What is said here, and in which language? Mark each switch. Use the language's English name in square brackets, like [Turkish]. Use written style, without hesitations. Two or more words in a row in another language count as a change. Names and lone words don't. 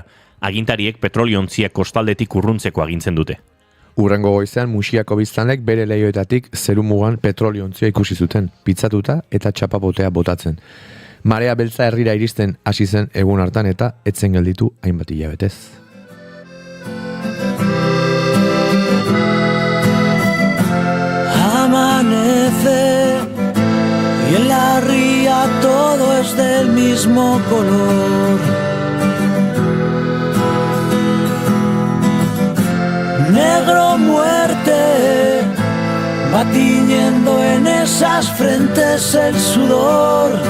[Basque] Agintariek petrolio-ontziak kostaldetik urruntzeko agintzen dute. Urrengo goizean Muxiako biztanlek bere leihoetatik zerumugan petrolio-ontzia ikusi zuten, pitzatuta eta txapapotea botatzen. Marea beltza herrira iristen hasi zen egun hartan eta etzen gelditu hainbat hilabetez. [Spanish] Amanece y en la ría todo es del mismo color. Negro muerte va tiñendo en esas frentes el sudor.